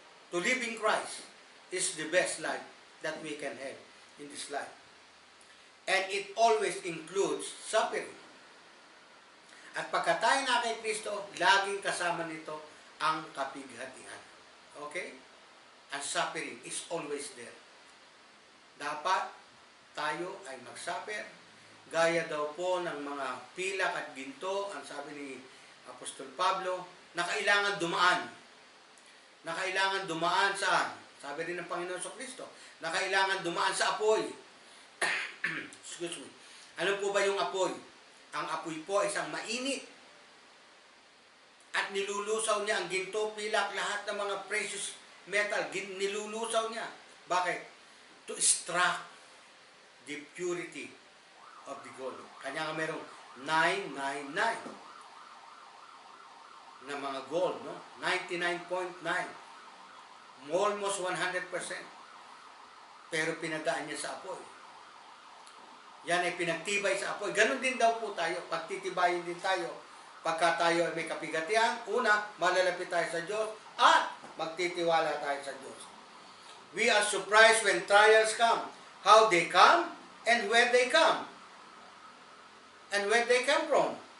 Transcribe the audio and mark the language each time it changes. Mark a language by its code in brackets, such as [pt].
[en] To live in Christ is the best life that we can have in this life. And it always includes suffering. [tl] At pagka tayo na kay Kristo, laging kasama nito ang kapighatian. Okay? [en] And suffering is always there. [tl] Dapat tayo ay mag-suffer. Gaya daw po ng mga pilak at ginto, ang sabi ni Apostol Pablo, na kailangan dumaan. Na kailangan dumaan saan? Sabi rin ng Panginoon sa Kristo, na kailangan dumaan sa apoy. [en] Excuse me. [tl] Ano po ba yung apoy? Ang apoy po ay isang mainit. At nilulusaw niya ang ginto, pilak, lahat ng mga precious metal, nilulusaw niya. Bakit? [en] To extract the purity of the gold. [tl] Kanya nga merong 999 na mga gold, no? [en] 99.9. Almost 100%. [tl] Pero pinagaan niya sa apoy. Yan ay pinagtibay sa apoy. Ganon din daw po tayo. Pagtitibayin din tayo. Pagka tayo ay may kapigatian, una, malalapit tayo sa Diyos at magtitiwala tayo sa Diyos. [en] We are surprised when trials come. How they come and where they come. And where they come from.